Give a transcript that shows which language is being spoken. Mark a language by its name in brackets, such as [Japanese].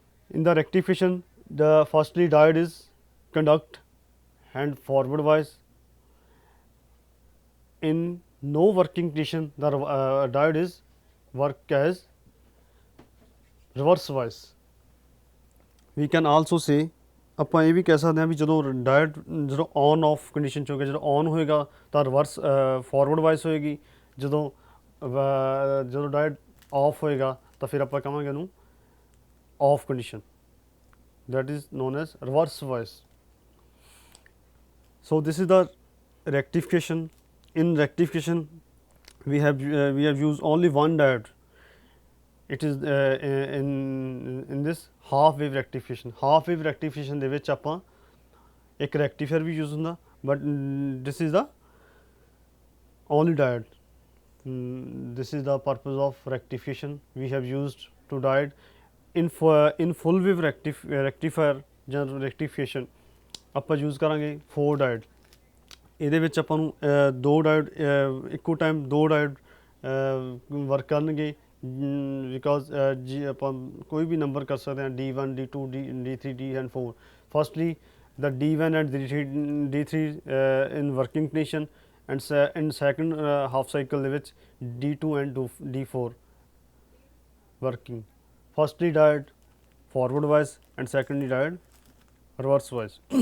[English] In the rectification, the firstly diode is conduct and forward wise. In no working condition, the diode is work as reverse wise. We can also say, [Punjabi] ਆਪਾਂ ਇਹ ਵੀ ਕਹਿ ਸਕਦੇ ਹਾਂ ਵੀ ਜਦੋਂ diet ਜਦੋਂ on off condition 'ਚ ਹੋਏਗਾ, ਜਦੋਂ ਔਨ ਹੋਏਗਾ ਤਾਂ ਰਿਵਰਸ ਫਾਰਵਰਡ ਵਾਈਸ ਹੋਏਗੀ, ਜਦੋਂ ਜਦੋਂ ਡਾਇਟ ਆਫ ਹੋਏਗਾ ਤਾਂ ਫਿਰ ਆਪਾਂ ਕਹਾਂਗੇ ਉਹਨੂੰ of condition, [English] that is known as reverse voice. So this is the rectification. In rectification, we have used only one diode. It is in this half wave rectification. Half wave rectification [Punjabi] ਦੇ ਵਿੱਚ ਆਪਾਂ ਇੱਕ rectifier ਵੀ use ਹੁੰਦਾ, [English] but this is the only diode. This is the purpose of rectification. We have used two diode. In full wave rectifier ਜਾਂ rectification ਆਪਾਂ use ਕਰਾਂਗੇ 4 diode. [Punjabi] ਇਹਦੇ ਵਿੱਚ ਆਪਾਂ ਨੂੰ ਦੋ ਡਾਇਡ ਇੱਕੋ ਟਾਈਮ ਦੋ ਡਾਇਡ ਵਰਕ ਕਰਨਗੇ, ਬਿਕੋਜ਼ ਜੀ ਆਪਾਂ ਕੋਈ ਵੀ ਨੰਬਰ ਕਰ ਸਕਦੇ ਹਾਂ, D1 D2 D3 D and 4. [English] Firstly, the D1 and D3 in working condition, and in second half cycle ਦੇ ਵਿੱਚ D2 and D4 working. Firstly diode forward wise, and secondly diode reverse wise.